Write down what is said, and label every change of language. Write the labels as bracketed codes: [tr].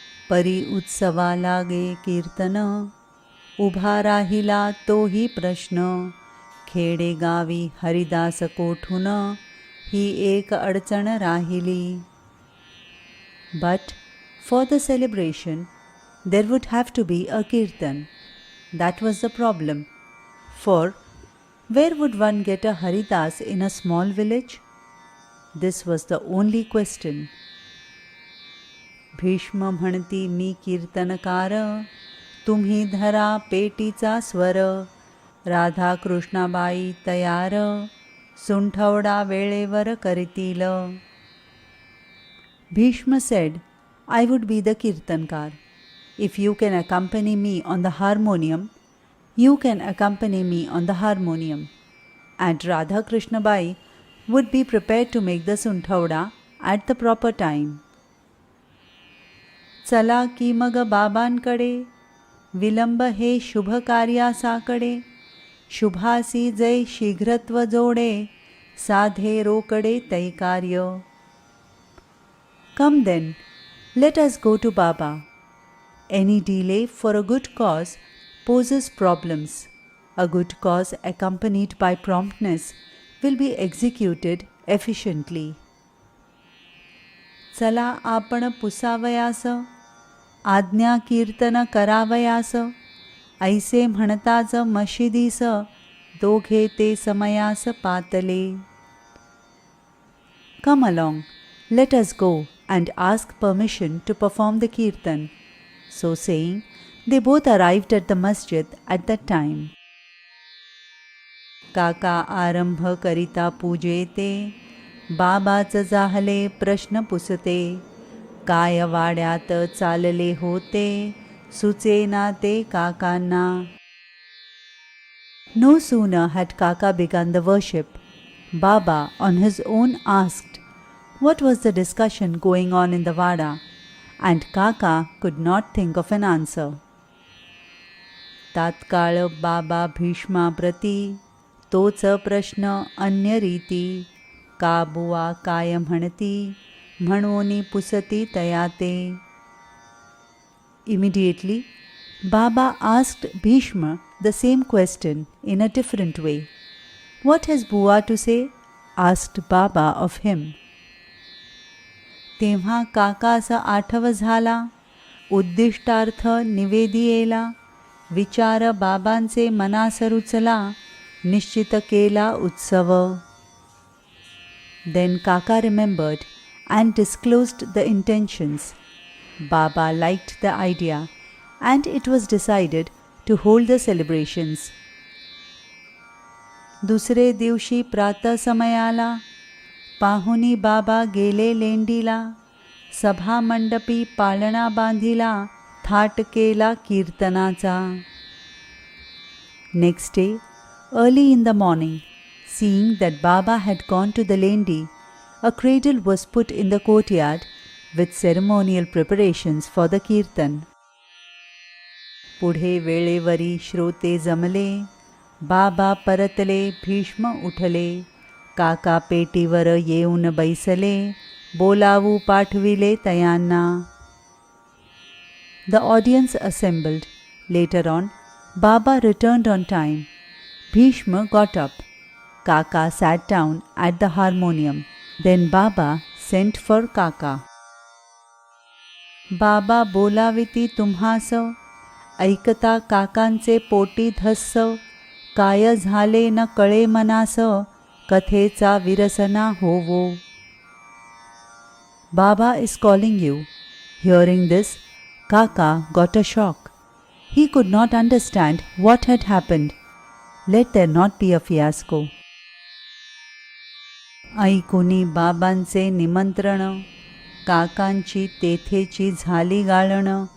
[mr] परी उत्सवा लागे कीर्तन, उभा राहिला तोही प्रश्न. खेडे गावी हरिदास कोठून, ही एक अडचण राहिली. [en] But for the celebration, there would have to be a kirtan. That was the problem. For where would one get a Haridas in a small village? This was the only question. [mr] Bhishma म्हणती मी कीर्तनकार, तुम्ही धरा पेटीचा स्वर. राधा कृष्णाबाई तयार, सुंठवडा वेळेवर करतील. [en] Bhishma said, I would be the Kirtankar. If you can accompany me on the harmonium, you can accompany me on the harmonium. And Radha Krishna Bai would be prepared to make the Sunthavda at the proper time. [mr] चला की मग बाबांकडे, विलंब हे शुभ कार्यासाकडे. शुभासी जय शीघ्रत्व जोडे, साधे रोकडे तै कार्य. [en] Come then, let us go to Baba. Any delay for a good cause poses problems. A good cause accompanied by promptness will be executed efficiently. [mr] चला आपण पुसावयास, आज्ञा कीर्तन करावयास. ऐसे म्हणताच मशिदीस, दोघे ते समयास पातले. [en] Come along, let us go and ask permission to perform the kirtan. So saying, they both arrived at the masjid at that time. [mr] काका आरंभ करिता पूजेते, बाबाच जाहले प्रश्न पुसते. काय वाड्यात चालले होते, सुचेना ते काकांना. [en] No sooner had Kaka begun the worship, Baba on his own asked, what was the discussion going on in the Vada, and Kaka could not think of an answer. [mr] तात्काळ बाबा भीष्मा प्रती, तोच प्रश्न अन्य रीती. का बुवा काय म्हणती, म्हणोनी पुसती तयाते. [en] Immediately, Baba asked Bhishma the same question in a different way. What has Buwa to say? Asked Baba of him. [mr] तेव्हा काकास आठव झाला, उद्दिष्टार्थ निवेदियेला. विचार बाबांचे मनास रुचला, निश्चित केला उत्सव. [en] Then Kaka remembered and disclosed the intentions. Baba liked the idea and it was decided to hold the celebrations. [mr] दुसरे दिवशी प्रातः समयाला, पाहुनी बाबा गेले लेंडीला. सभा मंडपी पाळणा बांधिला, थाट केला कीर्तनाचा. [en] Next day, early in the morning, seeing that Baba had gone to the lendi, a cradle was put in the courtyard with ceremonial preparations for the kirtan. [mr] पुढे वेळेवरी श्रोते जमले, बाबा परतले, भीष्म उठले. काका पेटीवर येऊन बैसले, बोलावू पाठविले तयांना. [en] The audience assembled. Later on, Baba returned on time. Bhishma got up. Kaka sat down at the harmonium. Then Baba sent for Kaka. [mr] बाबा बोलाविती तुम्हास, ऐकता काकांचे पोटी धस्स. काय झाले न कळे मनास, कथेचा विरसना होवो. [en] Baba is calling you. Hearing this, Kaka got a shock. He could not understand what had happened. Let there not be a fiasco. [mr] ऐकुनी बाबांचे निमंत्रण, काकांची तेथेची झाली गाळण.